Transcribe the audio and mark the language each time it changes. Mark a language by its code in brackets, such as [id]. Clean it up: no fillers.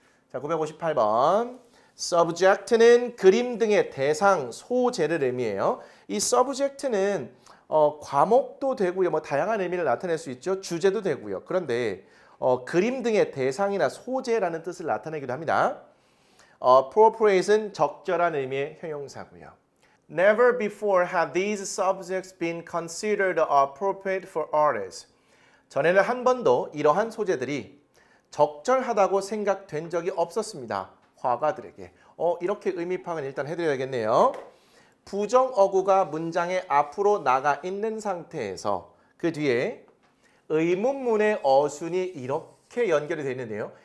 [ko] 자, 958번. subject는 그림 등의 대상, 소재를 의미해요. 이 subject는 과목도 되고요. 뭐 다양한 의미를 나타낼 수 있죠. 주제도 되고요. 그런데 그림 등의 대상이나 소재라는 뜻을 나타내기도 합니다. appropriate는 적절한 의미의 형용사고요. [en] Never before have these subjects been considered appropriate for artists. [ko] 전에는 한 번도 이러한 소재들이 적절하다고 생각된 적이 없었습니다. 화가들에게. 이렇게 의미 파악은 일단 해드려야겠네요. 부정어구가 문장의 앞으로 나가 있는 상태에서 그 뒤에 의문문의 어순이 이렇게 연결이 되어 있는데요.